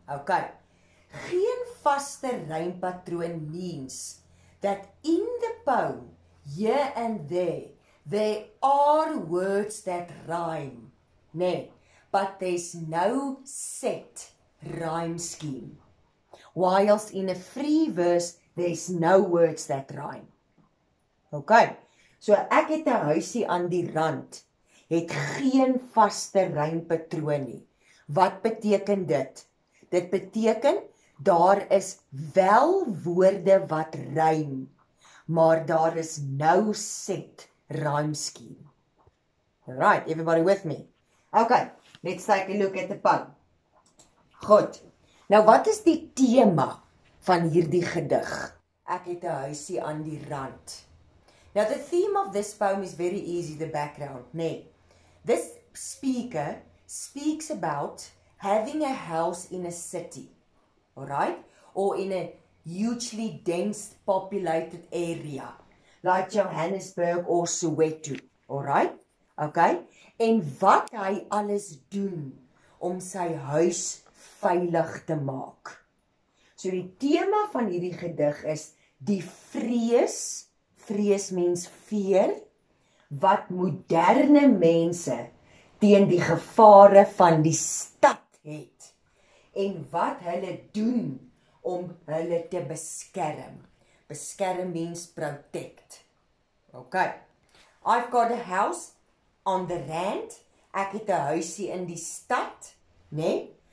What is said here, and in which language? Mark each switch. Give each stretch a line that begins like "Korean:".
English: Okay,
Afrikaans: geen vaste rympatroon
English: means that in the poem, here and there are words that rhyme. Nee, but there's no set rhyme scheme. Whilst in a free verse, there's no words that rhyme.
Afrikaans: Okay, so ek het 'n huisie aan die rand, het geen vaste rympatroon nie. Wat beteken dit? Dit beteken, daar is wel woorde wat rym, maar daar is
English: no set rhyme scheme. Alright, everybody with me? Okay, let's take a look at the poem.
Afrikaans: Goed, nou wat is die tema van hierdie gedig? Ek het 'n huisie aan die rand.
English: Now the theme of this poem is very easy, the background. Nee, this speaker speaks about having a house in a city, alright, or in a hugely dense populated area, like Johannesburg or Soweto, alright, okay,
Afrikaans: en wat hy alles doen om sy huis veilig te maak. So die tema van hierdie gedig is die vrees mens fear, wat moderne mense teen die gevare van die stad het, en wat hulle doen om hulle te beskerm. Beskerm
English: means protect.
Afrikaans: Okay.
English: I've got a house on the rand.
Afrikaans: Ek het 'n huisie in die stad, né?